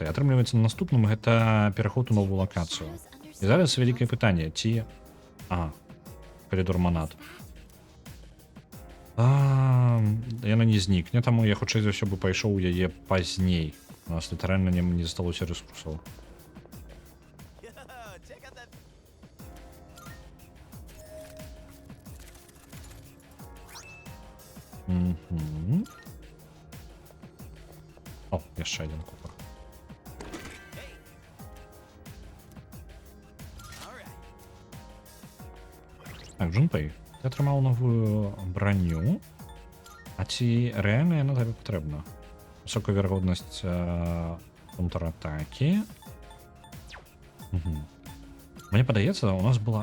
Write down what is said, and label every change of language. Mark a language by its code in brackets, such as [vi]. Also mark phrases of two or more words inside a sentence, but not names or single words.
[be] Атрымліваецца, на наступным гэта пераход у новую лакацыю. І зараз вялікае пытанне, ці... Калідор манат. Яна не знікне, таму я хутчэй за ўсё бы пайшоў у яе пазней. У нас літаральна не засталося рэсурсаў. [en] Yo, check out that. [be] О, яшчэ адзін купар. [en] Hey. All right. [be] Так, Джунпэй, ты атрымаў новую броню. А ці рэальна яна табе патрэбна? Высокая верагоднасць контратакі. Мне падаецца, у нас была...